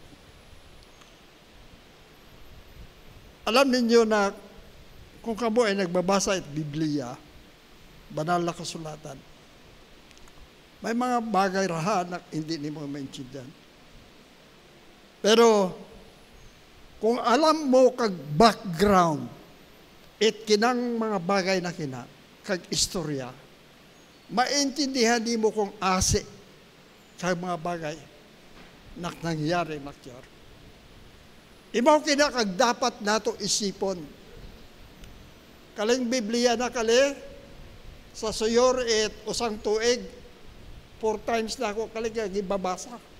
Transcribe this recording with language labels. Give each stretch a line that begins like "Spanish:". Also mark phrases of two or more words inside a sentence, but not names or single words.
Bantoanon: Alam ninyo na kung kamo ay nagbabasa at Biblia, banal na kasulatan, may mga bagay raha na hindi ni mo maintindihan. Pero, kung alam mo kag background, it kinang mga bagay na kina, kag istorya, maintindihan ni mo kung ase kag mga bagay na nangyari nakyar. Ibaw kina kag dapat nato isipon. Kaling Biblia na kali, sa suyor et usang tuig, 4 times na ako kaligag ibabasa.